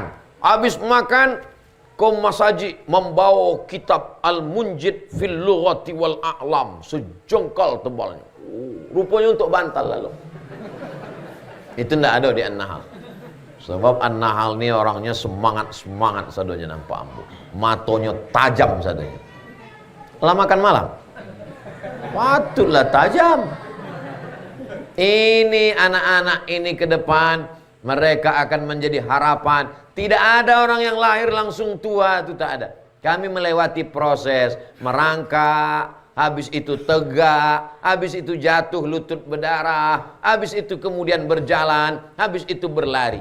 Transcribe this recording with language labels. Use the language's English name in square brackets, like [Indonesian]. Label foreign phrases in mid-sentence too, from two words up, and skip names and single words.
[Indonesian] Habis makan, kaum masaji membawa kitab Al-Munjid fil Lughati wal A'lam. Sejengkal tebalnya. Rupanya untuk bantal lalu. Itu nggak ada di An-Nahl. Sebab An-Nahl ini orangnya semangat [Minangkabau] sadonya nampak ambo. Matonya tajam sadonya. Lah makan malam. [Indonesian] Patutlah tajam. Ini anak-anak ini ke depan mereka akan menjadi harapan. Tidak ada orang yang lahir langsung tua, itu tak ada. Kami melewati proses merangkak, habis itu tegak, habis itu jatuh lutut berdarah, habis itu kemudian berjalan, habis itu berlari.